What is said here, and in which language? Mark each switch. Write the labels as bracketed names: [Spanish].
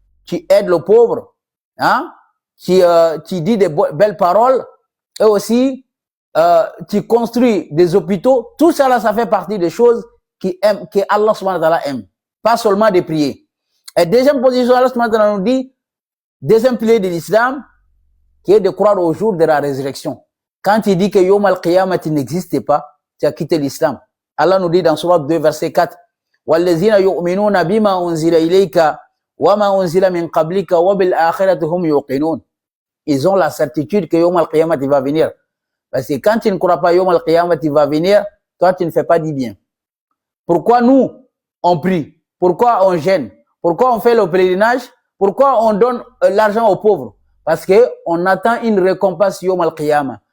[French] Tu aides le pauvre, hein? Tu dis des belles paroles et aussi tu construis des hôpitaux. Tout ça là, ça fait partie des choses que Allah subhanahu wa ta'ala aime. Pas seulement de prier. Et deuxième position, Allah subhanahu wa ta'ala nous dit, deuxième pilier de l'islam, qui est de croire au jour de la résurrection. Quand il dit que Yom al-Qiyamah n'existe pas, tu as quitté l'islam. Allah nous dit dans Sourate 2, verset 4, [Arabic] وَالَّذِينَ يُؤْمِنُونَ بِمَا أُنزِلَ إِلَيْكَ وَمَا أُنزِلَ مِنْ قَبْلِكَ وَبِالْآخِرَةِ هُمْ يُوقِنُونَ. [French] Ils ont la certitude que Yom al-Qiyamah va venir. Parce que quand tu ne crois pas Yom al-Qiyamah va venir, toi tu ne fais pas du bien. Pourquoi nous, on prie? Pourquoi on gêne? Pourquoi on fait le pèlerinage? Pourquoi on donne l'argent aux pauvres? Parce que on attend une récompense Yom al-Qiyamah.